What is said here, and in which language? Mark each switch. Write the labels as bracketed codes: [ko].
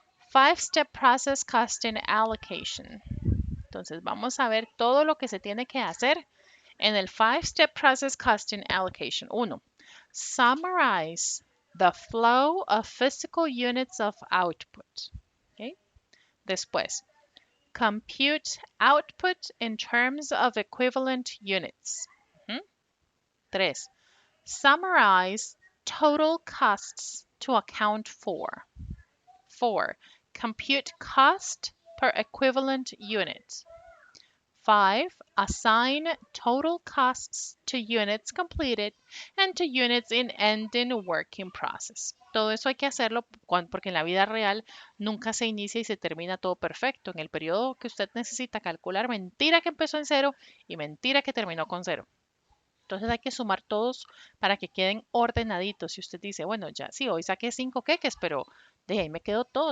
[en] Five-step process costing allocation. [es] Entonces vamos a ver todo lo que se tiene que hacer en el five-step process costing allocation. [en] Uno, summarize the flow of physical units of output. ¿Okay? Después, compute output in terms of equivalent units. ¿Mm? Tres, summarize total costs to account for. 4. Compute cost per equivalent unit. 5. Assign total costs to units completed and to units in ending working process. [es] Todo eso hay que hacerlo porque en la vida real nunca se inicia y se termina todo perfecto. En el periodo que usted necesita calcular, mentira que empezó en cero y mentira que terminó con cero. Entonces hay que sumar todos para que queden ordenaditos. Si usted dice, bueno, ya sí, hoy saqué 5 queques, pero de ahí me quedó todo.